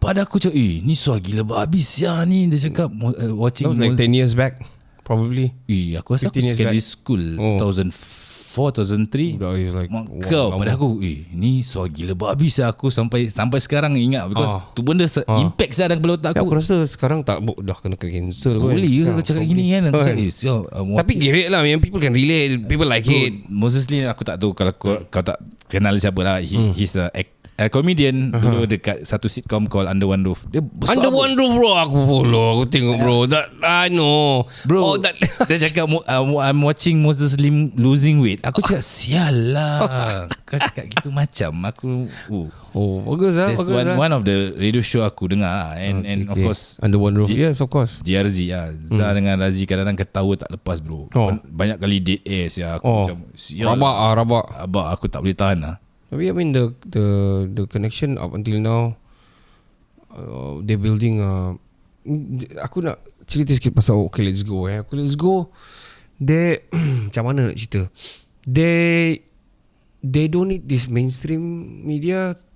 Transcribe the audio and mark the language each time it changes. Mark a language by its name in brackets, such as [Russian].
[Malay] pada aku cakap, ni suara gila babi sia ni. Dia cakap watching. [English] That was like 10 years back probably. [Malay] Aku rasa aku [English] secondary school [Malay] 2004 2003. [English] Like, [Malay] kau pada aku ni suara gila babi saya. Aku sampai sekarang ingat [English] because [Malay] tu benda impact saya dalam kepala otak aku aku. rasa sekarang dah kena cancel kot. Boleh ke kau cakap gini kan? Aku cakap, tapi gerek lah, yang [English] people can relate, people like it. [Malay] Moses Lee aku tak tahu kalau kau tak kenal siapa lah. [English] He's a comedian [Malay] dulu dekat satu [English] sitcom called Under One Roof. [Malay] Dia besar [English] Under One Roof bro, aku follow, [Malay] aku tengok [English] bro. That I know bro. [Malay] Dia cakap [English] I'm watching Moses Lim losing weight. [Malay] Aku cakap sial lah. Kau cakap gitu macam aku. Bagus lah. [English] That's one of the radio show [Malay] aku dengar lah. [English] And of course Under One Roof. Yes of course. [Malay] DRZ lah. Zah dengan Razi kadang-kadang ketawa tak lepas bro. Banyak kali [English] dead air [Malay] sial. Aku macam sial. Rabak aku tak boleh tahan lah. [English] Tapi I mean the connection up until now, they're building. [Malay] Aku nak cerita sikit pasal Okay Let's Go. Okay Let's Go, [English] they [Malay] macam mana nak cerita? [English] They don't need this mainstream media.